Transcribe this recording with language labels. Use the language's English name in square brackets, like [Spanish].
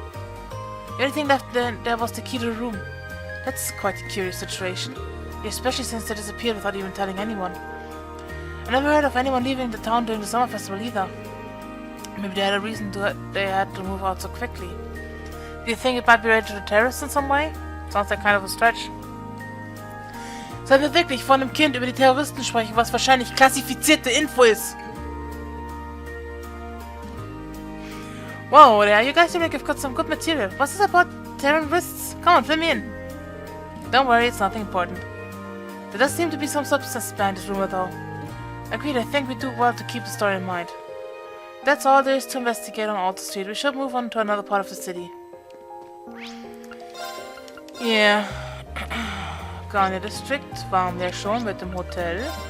[English] The only thing left there was the key to the room. That's quite a curious situation, especially since they disappeared without even telling anyone. I never heard of anyone leaving the town during the summer festival either. Maybe they had a reason they had to move out so quickly. Do you think it might be related to the terrorists in some way? Sounds like kind of a stretch. [German] Sollen wir wirklich von einem Kind über die Terroristen sprechen, was wahrscheinlich klassifizierte Info ist? [English] Whoa, there, you guys seem like you've got some good material. What's this about terrorists? Come on, fill me in. Don't worry, it's nothing important. There does seem to be some substance behind this rumor, though. Agreed, I think we do well to keep the story in mind. That's all there is to investigate on Alta Street. We should move on to another part of the city. Yeah. [German] Garnier District waren wir schon mit dem Hotel.